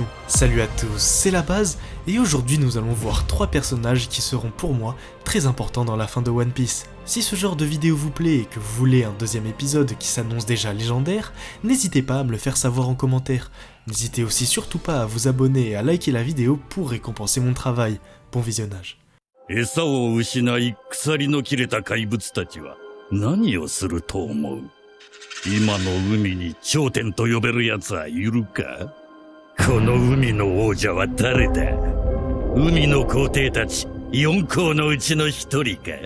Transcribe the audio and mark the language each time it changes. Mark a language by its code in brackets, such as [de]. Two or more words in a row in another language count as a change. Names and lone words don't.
[fr] Salut à tous, c'est la base, et aujourd'hui nous allons voir 3 personnages qui seront pour moi très importants dans la fin de One Piece. Si ce genre de vidéo vous plaît et que vous voulez un deuxième épisode qui s'annonce déjà légendaire, n'hésitez pas à me le faire savoir en commentaire. N'hésitez aussi surtout pas à vous abonner et à liker la vidéo pour récompenser mon travail. Bon visionnage. [ja] 餌を失い鎖の切れた怪物たちは何をすると思う？今の海に頂点と呼べる奴はいるか？この海の王者は誰だ？海の皇帝たち4皇のうちの1人か？